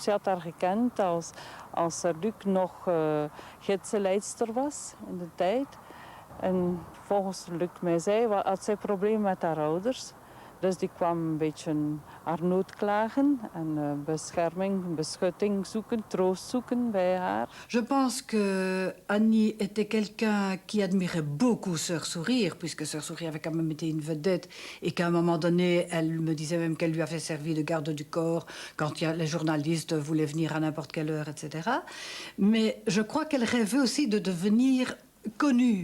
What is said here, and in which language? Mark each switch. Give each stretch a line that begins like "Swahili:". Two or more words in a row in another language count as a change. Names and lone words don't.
Dutch: Ze had haar gekend als Luc nog gidsenleidster was in de tijd. En volgens Luc mij zei, had zij problemen met haar ouders. Dus die kwam een beetje haar nood klagen en bescherming, beschutting zoeken, troost zoeken bij haar.
French: Je pense que Annie était quelqu'un qui admirait beaucoup Sœur Sourire, puisque Sœur Sourire avait quand même été une vedette, et qu'à un moment donné, elle me disait même qu'elle lui avait servi de garde du corps quand les journalistes voulaient venir à n'importe quelle heure, etc. Mais je crois qu'elle rêvait aussi de devenir connue.